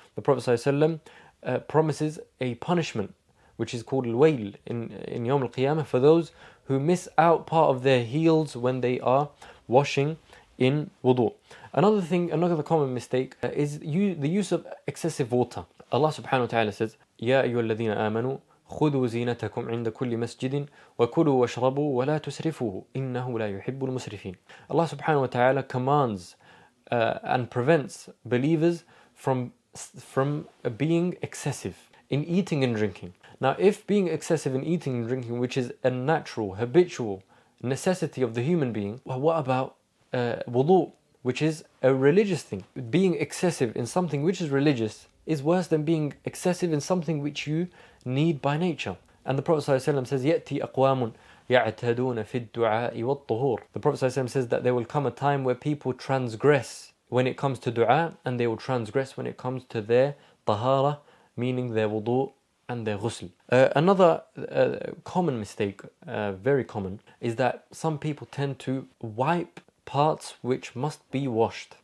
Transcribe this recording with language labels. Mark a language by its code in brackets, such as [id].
[en] The Prophet ﷺ promises a punishment which is called al-wayl in Yawm al-Qiyamah for those who miss out part of their heels when they are washing in wudu. Another common mistake is the use of excessive water. Allah subhanahu wa ta'ala says, [ar] يا أيها الذين آمنوا خذوا زينتكم عند كل مسجد وكلوا واشربوا ولا تسرفوا إنه لا يحب المسرفين. [en] Allah subhanahu wa ta'ala commands and prevents believers from being excessive in eating and drinking. Now, if being excessive in eating and drinking, which is a natural, habitual necessity of the human being, well, what about wudu, which is a religious thing? Being excessive in something which is religious is worse than being excessive in something which you need by nature. And the Prophet ﷺ says, [ar] يَأْتِي أَقْوَامٌ يَعْتَدُونَ فِي الدُّعَاءِ وَالطُّهُورِ. [en] The Prophet ﷺ says that there will come a time where people transgress when it comes to dua, and they will transgress when it comes to their tahara, meaning their wudu and their ghusl. Another common mistake, very common, is that some people tend to wipe parts which must be washed.